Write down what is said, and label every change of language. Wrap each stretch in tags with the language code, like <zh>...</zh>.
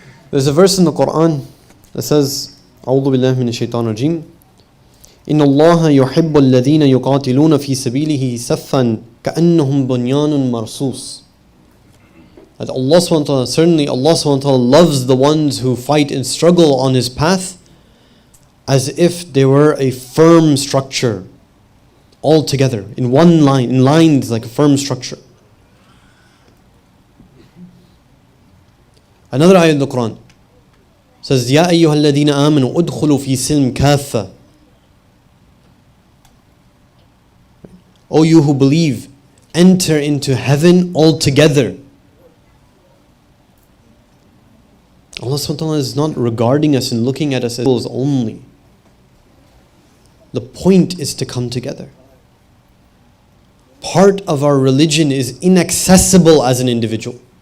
<en>There's a verse in the Quran that says,</en> <ar>أعوذ بالله من الشيطان الرجيم إن الله يحب الذين يقاتلون في سبيله صفا كأنهم بنيان مرصوص.</ar> <en>That Allah subhanahu wa ta'ala, certainly Allah subhanahu wa ta'ala loves the ones who fight and struggle on His path as if they were a firm structure, all together, in one line, in lines like a firm structure. Another ayah in the Quran says,</en> <ar>يَا أَيُّهَا الَّذِينَ آمَنُوا أُدْخُلُوا فِي سِلْمٍ كَافَّةً.</ar> <en>O you who believe, enter into heaven altogether. Allah subhanahu wa ta'ala is not regarding us and looking at us as souls only. The point is to come together. Part of our religion is inaccessible as an individual.</en>